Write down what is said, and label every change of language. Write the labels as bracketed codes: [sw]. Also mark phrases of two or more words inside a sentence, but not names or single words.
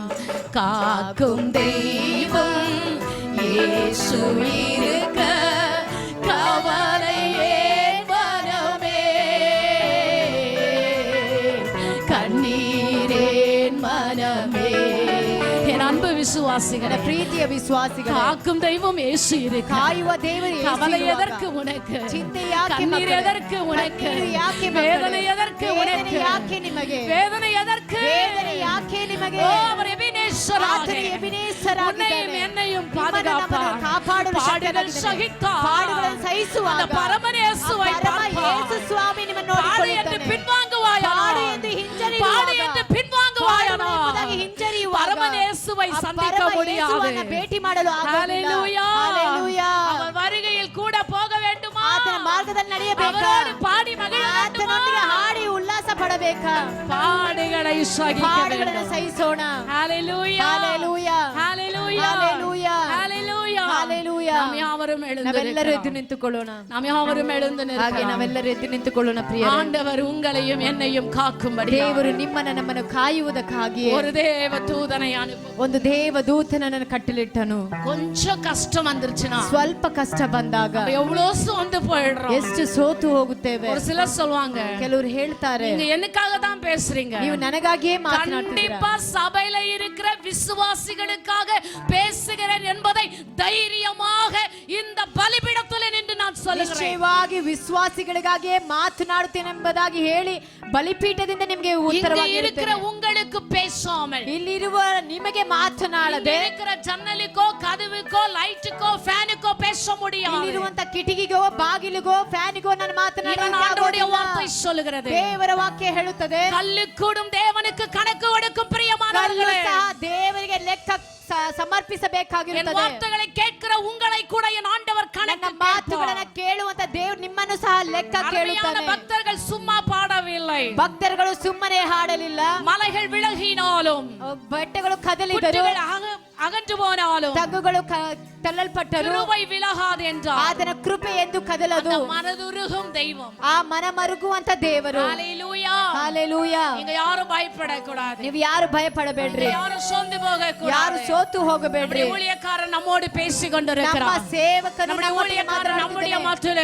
[ta] காக்கும் தெய்வம் இயேசு இருக்க கவலை ஏன் மனமே, கண்ணீரேன் மனமே. என் அன்பு விசுவாசிகளே, [kn] ಪ್ರೀತಿಯ ವಿಶ್ವಾಸಿಗಳೇ, [ta] காக்கும் தெய்வம் இயேசு இருக்க, [kn] ಕಾಯುವ ದೇವರು ಯೇಸು [ta] கவலை [kn] ಇರುವಾಗ, [ta] எதற்கு உனக்கு, [kn] ಚಿಂತೆ ಯಾಕೆ [ta] கண்ணீர் [kn] ಮಕ್ಕಳೇ? [ta] எதற்கு உனக்கு, [kn] ಕಣ್ಣೀರು ಯಾಕೆ ಮಕ್ಕಳೇ? [ta] வேதனை எதற்கு [kn] ವೇದನೆ [ta] உனக்கு, [kn] ಯಾಕೆ ನಿಮಗೆ? [ta] வேதனை எதற்கு, [kn] ವೇದನೆ ಯಾಕೆ ನಿಮಗೆ? [ta] ஓ அவர் எபினேசராக [kn] ಆತನು ಎಬಿನೇಸರಾಗಿದ್ದಾನೆ. [ta] உன்னையும் என்னையும் [kn] ನಿಮ್ಮನ್ನು [ta] பாதுகாப்பார். [kn] ನಮ್ಮನ್ನು ಕಾಪಾಡಲು [ta] பாடுகள் [kn] ಶಕ್ತನಾಗಿದ್ದಾನೆ. [ta] சகித்தார், [kn] ಪಾಡುಗಳನ್ನು ಸಹಿಸುವಾಗ [ta] அந்த பரமனேசுவை [kn] ಪರಮ ಯೇಸು [ta] பார்ப்பார். [kn] ಸ್ವಾಮಿ ನಿಮ್ಮನ್ನು [ta] பாடு என்று [kn] ನೋಡಿಕೊಳ್ಳುತ್ತಾನೆ. [ta] பின்வாங்குவாயா, பாடு என்று ಹಿಂಜರಿಯುವಾಗ, பாடு என்று பின்வாங்குவாயா, [kn] ಪಾಡು ಎಂಬುದಾಗಿ ಹಿಂಜರಿಯುವಾಗ, [ta] பரமனேசுவை [kn] ಆ [ta] சந்திக்க [kn] ಪರಮ [ta] முடியாது. [kn] ಯೇಸುವನ್ನು ಭೇಟಿ ಮಾಡಲು ಆಗುವುದಿಲ್ಲ. [ta] ஹalleluya. [kn] ಹalleluya. [ta] அவர் வருகையில் கூட போக வேண்டுமா, [kn] ಆತನ ಮಾರ್ಗದಲ್ಲಿ ನಡೆಯಬೇಕಾ, [ta] அவரோடு பாடி மகிழ வேண்டுமா, [kn] ಆತನೊಂದಿಗೆ ಹಾಡಿ ಉಲ್ಲಾಸ ಪಡಬೇಕಾ, [ta] பாடுகளை சகிக்க [kn] ಪಾಡುಗಳನ್ನು [ta] வேண்டும். [kn] ಸಹಿಸೋಣ. [ta] ஹalleluya. [kn] ಹalleluya. [ta] ஹalleluya. [kn] ಹalleluya. [ta] ஹalleluya. [kn] ಹalleluya. [ta] நாம் யாவரும் எழுந்து [kn] ನಾವೆಲ್ಲರೂ ಎದ್ದು ನಿಂತುಕೊಳ್ಳೋಣ. [ta] நாம் யாவரும் எழுந்து [kn] ಹಾಗೆ ನಾವೆಲ್ಲರೂ ಎದ್ದು ನಿಂತುಕೊಳ್ಳೋಣ ಪ್ರಿಯರೇ. [ta] ஆண்டவர் உங்களையும் என்னையும் காக்கும்படி [kn] ದೇವರು ನಿಮ್ಮನ್ನ ನಮ್ಮನ್ನು ಕಾಯುವುದಕ್ಕಾಗಿ [ta] ஒரு தேவ தூதனை அனுப்பி [kn] ಒಂದು ದೇವದೂತನನ್ನು ಕಟ್ಟಲಿಟ್ಟನು. [ta] கொஞ்ச கஷ்ட வந்துருச்சுனா [kn] ಸ್ವಲ್ಪ ಕಷ್ಟ ಬಂದಾಗ [ta] எவ்வளவு சோர்ந்து போயிடுறோம், [kn] ಎಷ್ಟು ಸೋತು ಹೋಗುತ್ತೇವೆ. [ta] ஒரு சிலர் சொல்வாங்க, [kn] ಕೆಲವರು ಹೇಳ್ತಾರೆ, [ta] நீங்க எனக்காக தான் பேசுறீங்க. [kn] ನೀವು ನನಗಾಗಿಯೇ ಮಾತನಾಡ್ತೀರಾ. [ta] கண்டிப்பா சபையில இருக்கிற விசுவாசிகளுக்காக பேசுகிறேன் என்பதை தைரியமாக இந்த பலிபீடத்தில் நின்று நான் சொல்லுகிறேன். [kn] ನಿಶ್ಚಯವಾಗಿ ವಿಶ್ವಾಸಿಗಳಿಗಾಗಿಯೇ ಮಾತನಾಡುತ್ತೇನೆ ಎಂಬುದಾಗಿ ಹೇಳಿ ಬಲಿಪೀಠದಿಂದ ನಿಮಗೆ ಉತ್ತರವಾಗಿ [ta] இருக்கிற உங்களுக்கு பேசாமல், [kn] ಇಲ್ಲಿರುವ ನಿಮಗೆ ಮಾತನಾಡದೆ, [ta] இருக்கிற ஜன்னலுக்கோ கதவுக்கோ லைட்டுக்கோ ஃபேனுக்கோ பேச முடியாது. [kn] ಇಲ್ಲಿರುವಂತ ಕಿಟಕಿಗೋ ಬಾಗಿಲಿಗೋ ಫ್ಯಾನಿಗೋ ನಾನು [ta] ஆண்டவருடைய வார்த்தை சொல்லுகிறது. [kn] ದೇವರ ವಾಕ್ಯ ಹೇಳುತ್ತದೆ, [ta] கல்லுக்கூடும் தேவனுக்கு கணக்கு கொடுக்கும் பிரியமானவர்களே, [kn] ದೇವರಿಗೆ ಲೆಕ್ಕ ಸಮರ್ಪಿಸಬೇಕಾಗಿರುತ್ತದೆ. [ta] வார்த்தைகளை கேட்கிற உங்களை கூட என் ஆண்டவர் கணக்கு [kn] ಮಾತುಗಳನ್ನು ಕೇಳುವಂತ ದೇವರು ನಿಮ್ಮನ್ನು ಸಹ ಲೆಕ್ಕ ಕೇಳುತ್ತಾನೆ. [ta] பக்தர்கள் சும்மா பாடவில்லை, [kn] ಭಕ್ತರುಗಳು ಸುಮ್ಮನೆ ಹಾಡಲಿಲ್ಲ. [ta] மலைகள் விலகினாலும், [kn] ಬೆಟ್ಟಗಳು ಕದಲಿದರು, [ta] அகன்று போனாலும், [kn] ತಗ್ಗುಗಳು ತಳ್ಳಲ್ಪಟ್ಟರು, [ta] கிருபை விலகாது என்றார். [kn] ಆತನ ಕೃಪೆ ಎಂದು ಕದಲದು. [ta] மனதுருகும் தெய்வம், [kn] ಆ ಮನ ಮರುಗುವಂತ ದೇವರು. [ta] ஹalleluya, ஹalleluya. நீங்க யாரும் பயப்படக்கூடாது, [kn] ನೀವು ಯಾರು ಭಯಪಡಬೇಡ್ರಿ, [ta] யாரும் ಸೋಂದು ಹೋಗக்கூடாது, [kn] ಯಾರು ಸೋತು ಹೋಗಬೇಡ್ರಿ. [ta] ஊழியக்காரர் நம்மோடு பேசிக் கொண்டிருக்கிறார், [kn] ನಮ್ಮ ಸೇವಕರು [ta] நம்முடைய ஊழியக்காரர் நம்முடைய மத்தியில்